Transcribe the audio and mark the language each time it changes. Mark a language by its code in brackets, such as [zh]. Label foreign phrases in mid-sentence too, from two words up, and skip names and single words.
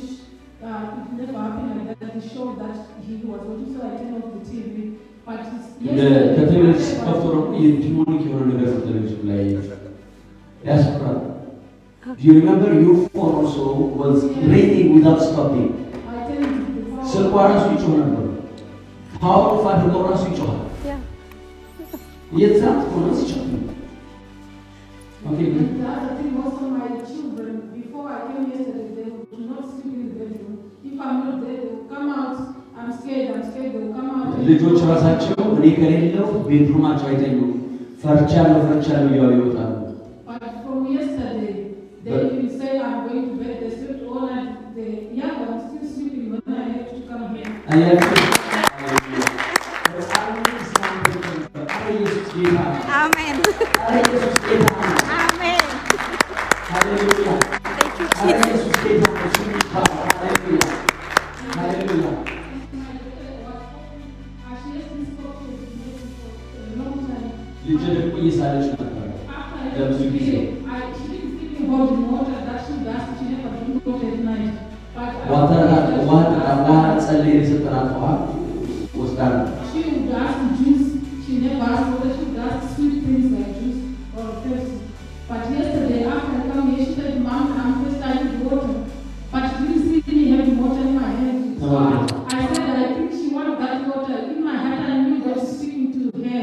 [en] It never happened like that. The show that he was watching, so I turned off the TV. But [am] ከቴሌቪዥን ከፍቶ ደግሞ የዲሞኒክ የሆነ ነገር ቴሌቪዥን ላይ ያስፈራል። [en] Do you remember your phone also was ringing without stopping? [am] ስልኳ ራሱ ይጮህ ነበር። [en] power off [am] አድርገው ራሱ ይጮሃል። የዛት ሆነ ሲጮህ Okay. [en] The other thing also, my children, before I came yesterday, they would not sleep in the bedroom. If I'm not there, they will come out. I'm scared, they will come out. [am] ልጆች ራሳቸው እኔ ከሌለው ቤድሩማቸው አይተኙም። ፈርቻለሁ እያሉ ይወጣሉ። [en] But from yesterday, they even say I'm going to bed. They slept all night. I'm still sleeping when I have to come here. Amen. Amen. Hallelujah. Thank you, Jesus. Hallelujah. [am] ልጅ ደግሞ እየሳለች ነበር ለብዙ ጊዜ ውሃ ጸልይ የሰጠናት ውሃ ወስዳ ነው። [en] But yesterday after I come here, she said, Mom, I'm thirsty with water. But she didn't see me having water in my hand. So I said that I think she wanted that water. In my heart, I knew God was speaking to her.